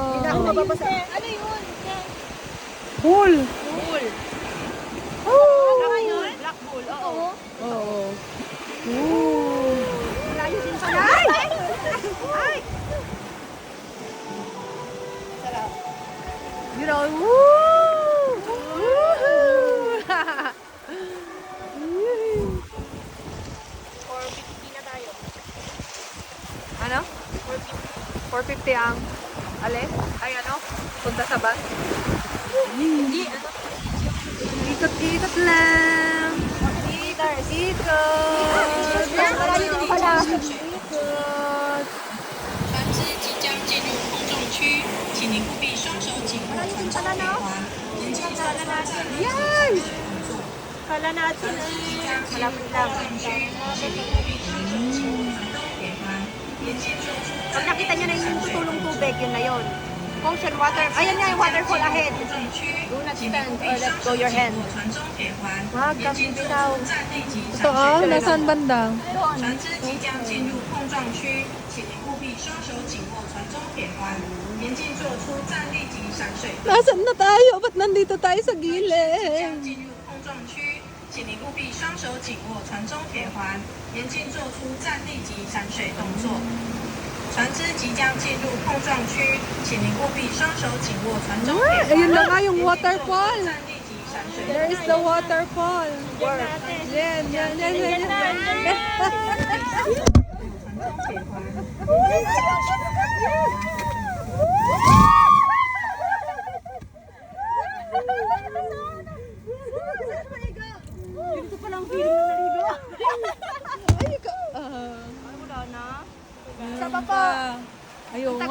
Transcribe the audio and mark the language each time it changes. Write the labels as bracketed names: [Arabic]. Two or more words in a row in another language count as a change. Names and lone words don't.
[Filipino] Hindi na ako mababasa. Ano yun? [English] Pool. Bull. Black bull. Oo. [Filipino] Oo. Ooh. Malayo din pala. Ay! Ay! Sarap. [English] You know, woo! Woohoo! [Filipino] 450 na tayo. Ano? 450 ang alis? Ay ano? Punta sa bus? Hindi, ano? Ikot-ikot lang. Meters. Ikot. Malayo din pala. Ikot. [Chinese] 船只即将进入碰撞区，请您务必双手紧握船中铁环，严禁做出站立及闪水动作。 [Filipino] Kala natin [Chinese] 船只即将进入碰 [Filipino] malapit lang. [Chinese] 撞区，请您务必双手紧握船中铁环，严禁做出 [Filipino] Pag [Chinese] 站立 [Filipino] nakita nyo na [Chinese] 及 [Filipino] yung [Chinese] 闪水 [Filipino] tutulong [Chinese] 动作。 [Filipino] tubig, yun na yun. [English] Ocean water. [Filipino] Ayan nga yung [English] waterfall ahead. Do not stand or let go your hand. [Filipino] Wag kang bibitaw. Ito ah, nasaan banda? Doon. [Chinese] 船只即将进入碰撞区，请您务必双手紧握船中铁环，严禁做出站立及闪水动作。 [Filipino] Nasaan na tayo? Ba't nandito tayo sa [Chinese] 即将 [Filipino] gilid? [Chinese] 进入碰撞区，请您务必双手紧握船中铁环，严禁做出站立及闪水动作。船只即将进入碰撞区，请您务必双手紧握船中铁 [Filipino] Ay, [Chinese] 环， [Filipino] ayun na nga yung [Chinese] 严禁做出 [Filipino] waterfall. [Chinese] 站立及闪水动 [English] There [Chinese] 作。 [English] is the waterfall. [Filipino] Yan, yan, yan, yan, yan. [Chinese] 船中铁环。 [Filipino] Dito pa lang feeling na naligo. Ah, Wala na. ayun Sa baba. pa. Ayun nga,